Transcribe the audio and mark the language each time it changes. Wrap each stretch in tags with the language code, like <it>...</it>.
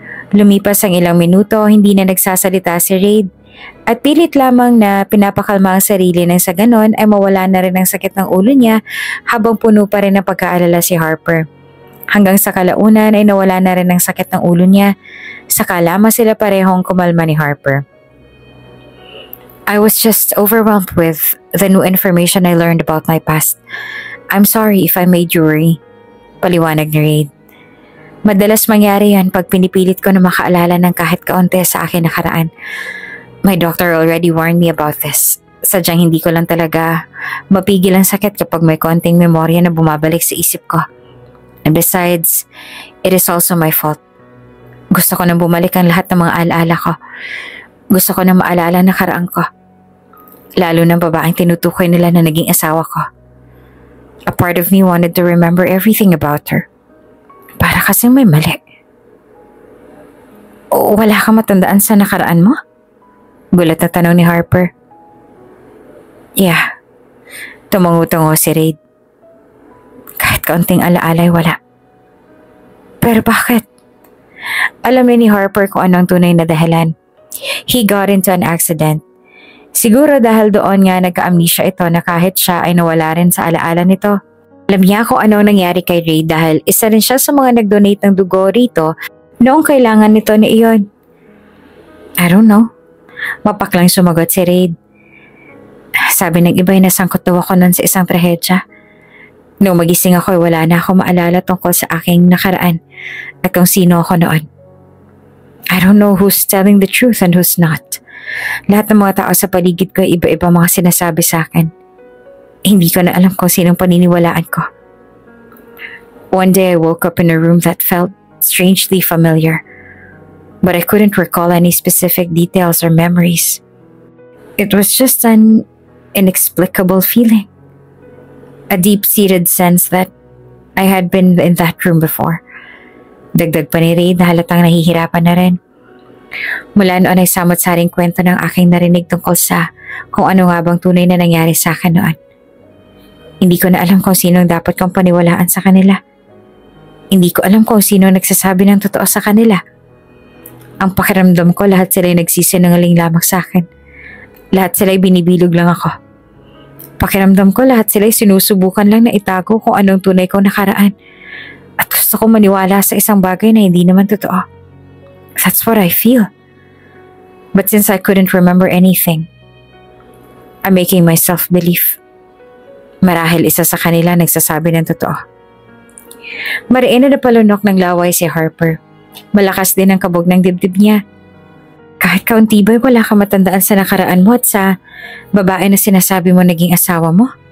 <tl>Lumipas ang ilang minuto, hindi na nagsasalita si Reid. At pilit lamang na pinapakalma ang sarili nang sa ganon ay mawala na rin ang sakit ng ulo niya habang puno pa rin ng pagkaalala si Harper. Hanggang sa kalaunan ay nawala na rin ang sakit ng ulo niya. Saka lamang sila parehong kumalma ni Harper.</tl> <en>I was just overwhelmed with the new information I learned about my past. I'm sorry if I made you worry. Paliwanag ni Reid.</en> <tl>Madalas mangyari yan pag pinipilit ko na makaalala ng kahit kaunti sa akin nakaraan.</tl> <en>My doctor already warned me about this.</en> <tl>Sadyang hindi ko lang talaga mapigil ang sakit kapag may konting memorya na bumabalik sa isip ko.</tl> <en>And besides, it is also my fault.</en> <tl>Gusto ko nang bumalik ang lahat ng mga alaala ko. Gusto ko nang maalala ang nakaraan ko. Lalo ng babaeng tinutukoy nila na naging asawa ko.</tl> <en>A part of me wanted to remember everything about her.</en> <tl>Para kasing may mali. O wala kang matandaan sa nakaraan mo? Gulat na tanong ni Harper.</tl> <en>Yeah.</en> <tl>Tumango-tungo si Reid. Kahit kaunting alaalay wala. Pero bakit? Alam ni Harper kung anong tunay na dahilan.</tl> <en>He got into an accident.</en> <tl>Siguro dahil doon nga nagka-amnesia ito na kahit siya ay nawala rin sa alaala nito. Alam niya kung anong nangyari kay Reid dahil isa rin siya sa mga nag-donate ng dugo rito noong kailangan nito ni iyon.</tl> <en>I don't know.</en> <tl>Mapaklang sumagot si Reid. Sabi ng iba ay nasangkot daw ako nun sa isang trahedya. Nung magising ako ay wala na ako maalala tungkol sa aking nakaraan at kung sino ako noon.</tl> <en>I don't know who's telling the truth and who's not.</en> <tl>Lahat ng mga tao sa paligid ko ay iba-iba mga sinasabi sa akin. Hindi ko na alam kung sinong paniniwalaan ko.</tl> <en>One day I woke up in a room that felt strangely familiar, but I couldn't recall any specific details or memories. It was just an inexplicable feeling. A deep-seated sense that I had been in that room before.</en> <tl>Dagdag pa ni Reid na halatang nahihirapan na rin. Mula noon ay samot-saring kwento ng aking narinig tungkol sa kung ano nga bang tunay na nangyari sa akin noon. Hindi ko na alam kung sino ang dapat kong paniwalaan sa kanila. Hindi ko alam kung sino nagsasabi ng totoo sa kanila. Ang pakiramdam ko lahat sila'y nagsisinungaling lamang sa akin. Lahat sila'y binibilog lang ako. Pakiramdam ko lahat sila'y sinusubukan lang na itago kung anong tunay kong nakaraan. At gusto ko maniwala sa isang bagay na hindi naman totoo.</tl> <en>That's what I feel. But since I couldn't remember anything, I'm making myself believe.</en> <tl>Marahil isa sa kanila nagsasabi ng totoo. Mariin na napalunok ng laway si Harper. Malakas din ang kabog ng dibdib niya. Kahit kaunti ba'y wala kang matandaan sa nakaraan mo at sa babae na sinasabi mo naging asawa mo?</tl>